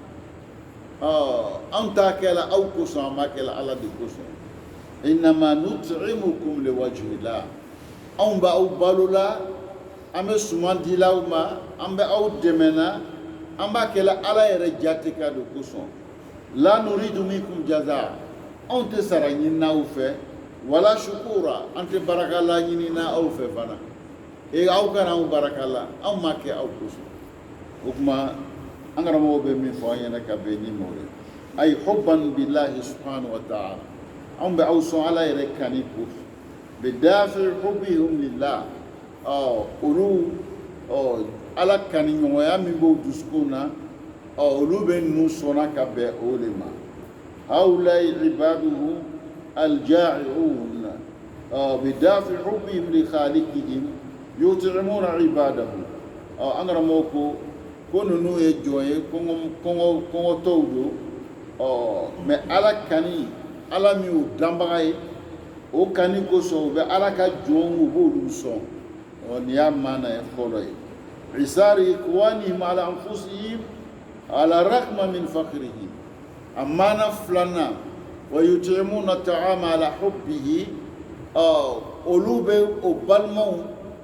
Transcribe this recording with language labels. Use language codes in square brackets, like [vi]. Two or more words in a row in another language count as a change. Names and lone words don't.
[bm] an t'a kɛla aw kosɔn an b'a kɛla ala de kosɔn [ar] إنما نطعمكم لوجه الله [bm] anw bɛ aw balo la an bɛ suman dila aw ma an bɛ aw dɛmɛ na an b'a kɛla ala yɛrɛ jate ka de kosɔn [ar] لا نريد منكم جزاء [bm] anw tɛ sara ɲinina aw fɛ [ar] ولا شكورا [bm] an tɛ barakala ɲinina aw fɛ fana aw kana anw barakala anw ma kɛ aw kosɔn o kuma an karamɔgɔw bɛ min fɔ an ɲɛna ka bɛn ni mɔgɔ ye ayi [ar] حبا بالله سبحانه وتعالى [bm] anw bɛ aw sɔn ala yɛrɛ kani ko [ar] بدافع حبهم لله [bm] olu ala kani ɲɔgɔnya min b'o dusukun na olu bɛ ninnu sɔnna ka bɛn o de ma [ar] هؤلاء عباده الجائعون بدافع حبهم ل خالقهم يطعمون عباده [bm] an karamɔgɔ ko ninnu ye jɔn ye kɔngɔtɔw don mais ala kani ala min y'o danbaga ye o kani kosɔn u bɛ ala ka jɔnw u b'olu sɔn nin y'a maana ye fɔlɔ ye [ar] إيثار إخوانهم على أنفسهم على رغم من فقرهم [bm] a maana filanan [ar] ويطعمون طعاما على حبه [bm] olu bɛ o balimaw